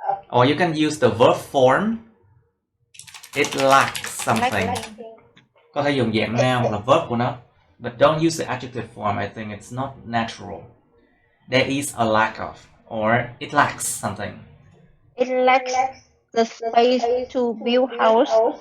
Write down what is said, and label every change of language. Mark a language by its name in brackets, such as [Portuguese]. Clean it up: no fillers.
[English] Or you can use the verb form. It lacks something. [Vietnamese] Có thể dùng dạng noun hoặc là verb của nó. [English] But don't use the adjective form. I think it's not natural. There is a lack of. Or it lacks something. It lacks the space to build house.